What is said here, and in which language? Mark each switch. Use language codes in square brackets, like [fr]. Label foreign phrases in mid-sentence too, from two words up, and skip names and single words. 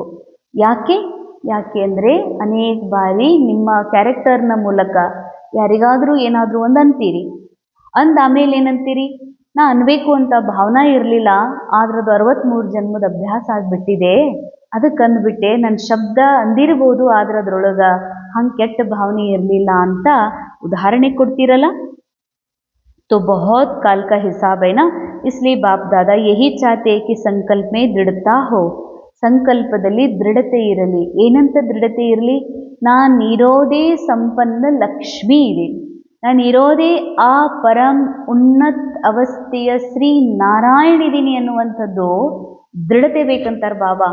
[kn] ಯಾಕೆ ಅಂದರೆ ಅನೇಕ ಬಾರಿ ನಿಮ್ಮ ಕ್ಯಾರೆಕ್ಟರ್ನ ಮೂಲಕ ಯಾರಿಗಾದರೂ ಏನಾದರೂ ಒಂದು ಅಂತೀರಿ. ಆಮೇಲೆ ಏನಂತೀರಿ, ನಾ ಅನ್ಬೇಕು ಅಂತ ಭಾವನಾ ಇರಲಿಲ್ಲ, ಆದ್ರೆ ಅದು 63 ಜನ್ಮದ ಅಭ್ಯಾಸ ಆಗಿಬಿಟ್ಟಿದೆ, ಅದಕ್ಕೆ ಅಂದ್ಬಿಟ್ಟೆ. ನನ್ನ ಶಬ್ದ ಅಂದಿರ್ಬೋದು, ಆದ್ರೆ ಅದ್ರೊಳಗೆ ಹಂಗೆ ಕೆಟ್ಟ ಭಾವನೆ ಇರಲಿಲ್ಲ ಅಂತ ಉದಾಹರಣೆ ಕೊಡ್ತೀರಲ್ಲ. [hi] तो बहुत काल का हिसाब है ना, इसलिए बाप दादा यही चाहते कि संकल्प में दृढ़ता हो. [kn] ಸಂಕಲ್ಪದಲ್ಲಿ ದೃಢತೆ ಇರಲಿ. ಏನಂತ ದೃಢತೆ ಇರಲಿ? ನಾನಿರೋದೇ ಸಂಪನ್ನ ಲಕ್ಷ್ಮೀ ಇದೆ, ನಾನಿರೋದೇ ಆ ಪರಂ ಉನ್ನತ ಅವಸ್ಥೆಯ ಶ್ರೀ ನಾರಾಯಣ ಇದ್ದೀನಿ ಅನ್ನುವಂಥದ್ದು ದೃಢತೆ ಬೇಕಂತಾರೆ ಬಾಬಾ.